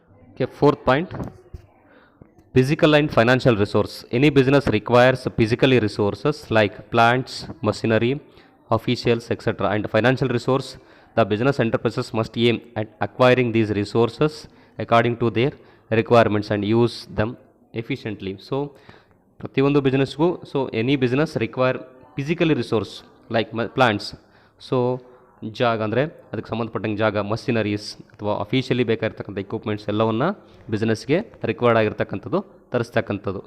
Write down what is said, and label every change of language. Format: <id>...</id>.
<en>Okay, 4th point, physical and financial resource. Any business requires physically resources like plants, machinery, officials, etc. and financial resource. The business enterprises must aim at acquiring these resources according to their requirements and use them efficiently.</en> <kn>So ಪ್ರತಿಯೊಂದು ಬಿಸ್ನೆಸ್ಗೂ</kn> <en>so any business require physically resource like plants,</en> <kn>so ಜಾಗ ಅಂದರೆ ಅದಕ್ಕೆ ಸಂಬಂಧಪಟ್ಟಂಗೆ ಜಾಗ, machineries ಅಥವಾ officially ಬೇಕಾಗಿರ್ತಕ್ಕಂಥ equipments ಎಲ್ಲವನ್ನು ಬಿಸ್ನೆಸ್ಗೆ required ಆಗಿರ್ತಕ್ಕಂಥದ್ದು ತರಿಸ್ತಕ್ಕಂಥದ್ದು.</kn>